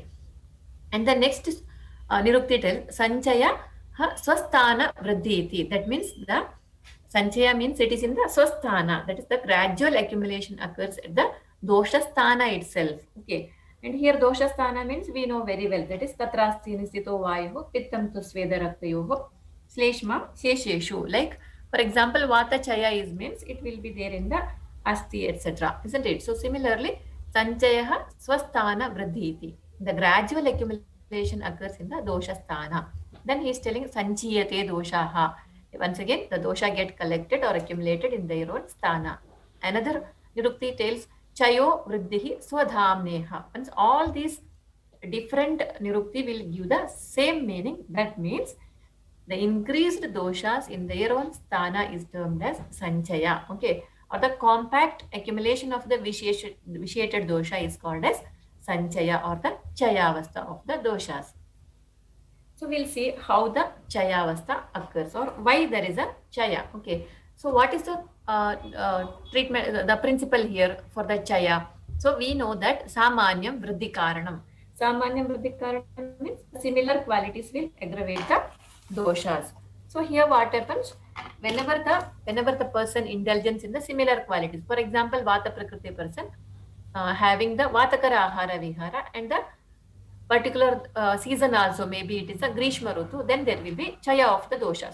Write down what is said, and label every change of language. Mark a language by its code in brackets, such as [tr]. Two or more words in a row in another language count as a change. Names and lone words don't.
[en] And the next Nirukti tells [sa] संचय स्वस्थान वृद्धि. [en] That means the Sanchaya means it is in the Swasthana. That is the gradual accumulation occurs at the [sa] दोष स्थान [en] itself. Okay. And here [sa] दोष स्थान [en] means we know very well. That is [sa] तत्रास्ति निसितो वायु पित्तम् तु स्वेद रक्तयोः श्लेष्मा शेषेषु. [en] Like for example, [sa] वात चय [en] is means it will be there in the Asti, etc. Isn't it? So similarly, [sa] संचय स्वस्थान वृद्धि. [en] The gradual accumulation occurs in the [sa] दोष स्थान. [en] Then he is telling [sa] संचीयते दोषाः. [en] Once again, the dosha get collected or accumulated in their own sthana. Another nirukti tells [sa] चयो वृद्धिः स्वधाम्नि. [en] Once all these different nirukti will give the same meaning. That means the increased doshas in their own sthana is termed as sanchaya. Okay. Or the compact accumulation of the vitiated dosha is called as sanchaya or the chayavastha of the doshas. So we'll see how the chayavastha occurs or why there is a chaya. Okay. So what is the treatment, the principle here for the chaya? So we know that [sa] सामान्यं वृद्धि कारणम्. सामान्यं वृद्धि कारणम् [en] means similar qualities will aggravate the doshas. So here what happens? Whenever the person indulges in the similar qualities, for example, [sa] वात प्रकृति [en] person having the [sa] वातकर आहार विहार [en] and the particular season also, maybe it is a [sa] ग्रीष्म ऋतु, [en] then there will be Chaya of the doshas.